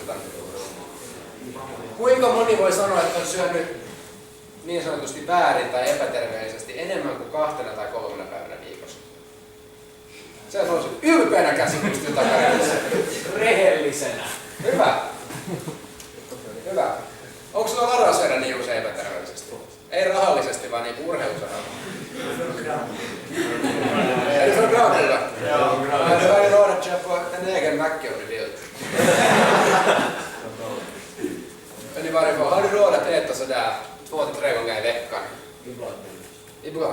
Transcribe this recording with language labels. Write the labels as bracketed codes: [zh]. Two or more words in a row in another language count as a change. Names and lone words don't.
[fi] Kuinka moni voi sanoa, että on syönyt niin sanotusti väärin tai epäterveellisesti enemmän kuin 2 tai 3 päivänä viikossa? Se on ylpeänä käsi pystyy takaisin. Rehellisenä. Hyvä. Hyvä. Onko sulla varaa syödä niin usein epäterveellisesti? Ei rahallisesti, vaan niin urheilusaralla. [sv] Är du från Grankulta? Ja, Men du har ju råd att köpa en egen macka om du vill. Men i varje fall, har du råd att äta sådär 2-3 gånger i veckan? Ibland.